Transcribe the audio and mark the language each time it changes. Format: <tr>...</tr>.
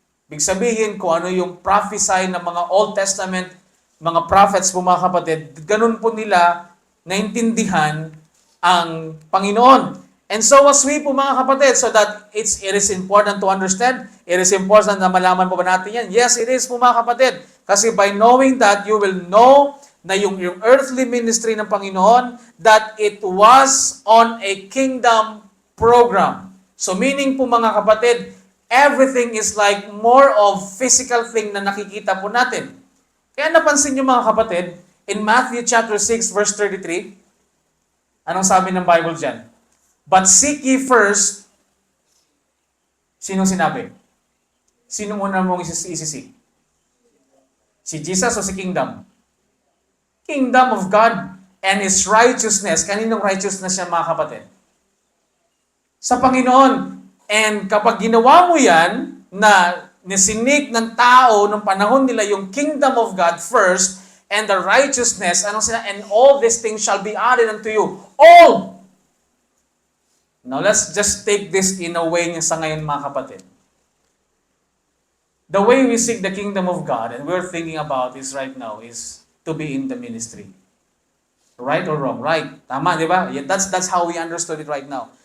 <tl>Ibig sabihin kung ano yung prophesy ng mga Old Testament, mga prophets po mga kapatid, ganun po nila naintindihan ang Panginoon.</tl> <en>And so was we po mga kapatid, so that it is important to understand, it is important</en> <tl>na malaman po ba natin yan?</tl> <en>Yes, it is</en> <tl>po mga kapatid. Kasi</tl> <en>by knowing that, you will know na yung earthly ministry ng Panginoon, that it was on a kingdom program. So meaning po mga kapatid, everything is like more of physical thing</en> <tl>na nakikita po natin. Kaya napansin nyo mga kapatid,</tl> <en>in Matthew chapter 6 verse 33,</en> <tl>anong sabi ng Bible dyan?</tl> <en>But seek ye first,</en> <tl>sinong sinabi? Sino muna mong isisik? Si Jesus o si Kingdom?</tl> <en>Kingdom of God and His righteousness.</en> <tl>Kaninong righteousness siya mga kapatid? Sa Panginoon.</tl> <en>And kapag ginawa mo yan,</en> <tl>na nisinik ng tao nung panahon nila yung</tl> <en>kingdom of God first, and the righteousness, and all these things shall be added unto you. All! Now let's just take this in a way</en> <tl>sa ngayon mga kapatid.</tl> <en>The way we seek the kingdom of God and we're thinking about is right now is to be in the ministry. Right or wrong? Right.</en> <tl>Tama, di ba?</tl> <en>That's how we understood it right now.</en>